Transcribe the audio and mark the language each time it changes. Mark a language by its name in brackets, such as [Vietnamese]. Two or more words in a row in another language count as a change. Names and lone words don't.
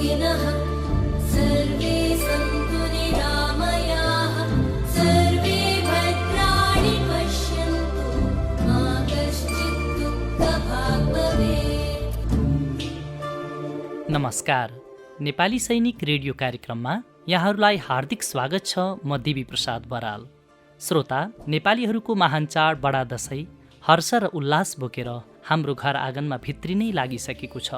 [Sanskrit] नः सर्वे सन्तु निरामयाः सर्वे भद्राणि पश्यन्तु मा कश्चित् दुःखभाग् भवेत्। [Nepali] नमस्कार, नेपाली सैनिक रेडियो कार्यक्रममा यहाँहरूलाई हार्दिक स्वागत छ। म देवी प्रसाद बराल। श्रोता, नेपालीहरूको महान चाड बडा दशैँ हर्ष र उल्लास बोकेर हाम्रो घर आँगनमा भित्रिनै लागिसकेको छ।